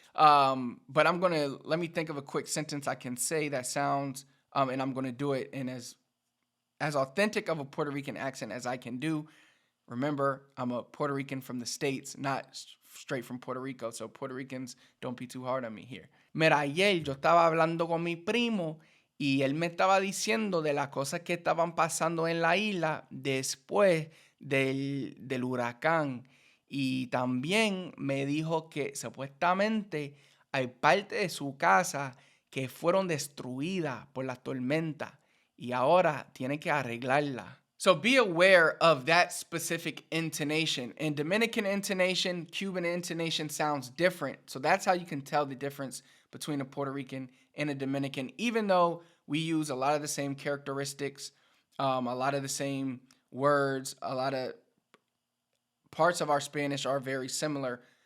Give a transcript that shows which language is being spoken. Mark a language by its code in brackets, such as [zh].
[en] But let me think of a quick sentence I can say that sounds, and I'm gonna do it in as authentic of a Puerto Rican accent as I can do. Remember, I'm a Puerto Rican from the States, not straight from Puerto Rico, so Puerto Ricans, don't be too hard on me here. [es] Mira, ayer yo estaba hablando con mi primo y él me estaba diciendo de las cosas que estaban pasando en la isla después del huracán. Y también me dijo que supuestamente hay parte de su casa que fueron destruidas por la tormenta y ahora tiene que arreglarla. [en] So be aware of that specific intonation. In Dominican intonation, Cuban intonation sounds different. So that's how you can tell the difference between a Puerto Rican and a Dominican, even though we use a lot of the same characteristics, a lot of the same words, a lot of parts of our Spanish are very similar.